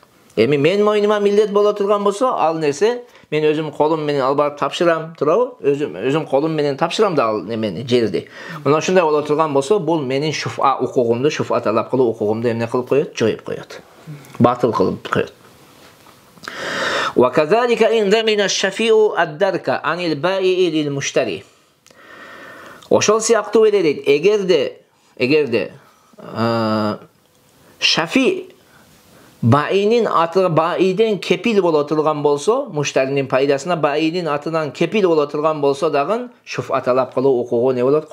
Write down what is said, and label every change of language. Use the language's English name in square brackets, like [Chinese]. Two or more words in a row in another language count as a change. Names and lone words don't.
[Kyrgyz] Эми мен мойнума милдет боло турган болсо, ал нерсе мен өзүм колум менен алып барып тапшырам, туурабы? Өзүм колум менен тапшырам да ал немени, жерди. Мына ошондой боло турган болсо, бул менин шуфа укугумду, шуфа талап кылуу укугумду эмне кылып коёт? Жоюп коёт. Батыл кылып коёт. [Arabic] وكذلك إن ضمن الشفيع الدرك عن البائع للمشتري. [Kyrgyz] Ошол сыяктуу эле дейт, эгерде шафи баинин аты баиден кепил боло турган болсо, муштаринин пайдасына баинин атынан кепил боло турган болсо дагы шуфа талап кылуу укугу не болот?